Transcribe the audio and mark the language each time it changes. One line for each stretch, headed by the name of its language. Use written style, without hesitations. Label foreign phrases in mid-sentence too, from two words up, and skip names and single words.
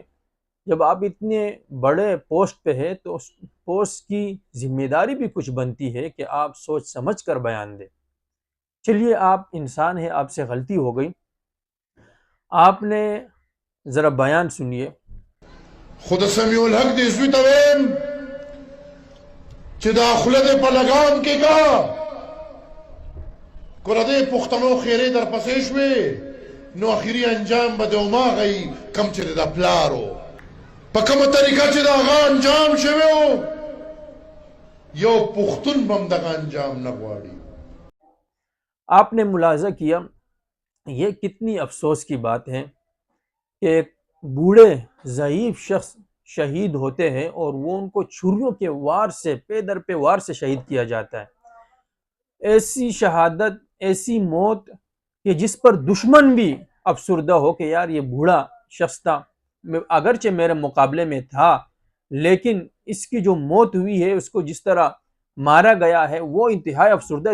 Urdu: جب آپ اتنے بڑے پوسٹ پہ ہے تو اس پوسٹ کی ذمہ داری بھی کچھ بنتی ہے کہ آپ سوچ سمجھ کر بیان دیں۔ چلیے، آپ انسان ہیں، آپ سے غلطی ہو گئی، آپ نے ذرا بیان سنیے۔
Pashto: خود سمیع الحق دی زوی تویم چې دا خوله دې په لګام کې کا کله دې پښتنو خیرې در پسې شوې نو اخري انجام به د هماغی کم چې د پلار و په کومه طریقه چې د هغه انجام شوی و یو پښتون به هم دغه انجام نه غواړي۔
Urdu: آپ نے ملاحظہ کیا، یہ کتنی افسوس کی بات ہے کہ ایک بوڑھے ضعیف شخص شہید ہوتے ہیں اور وہ ان کو چھریوں کے وار سے، پے در پہ وار سے شہید کیا جاتا ہے۔ ایسی شہادت، ایسی موت کہ جس پر دشمن بھی افسردہ ہو کہ یار یہ بوڑھا شخص تھا، اگرچہ میرے مقابلے میں تھا، لیکن اس کی جو موت ہوئی ہے، اس کو جس طرح مارا گیا ہے، وہ انتہائی افسردہ ہے۔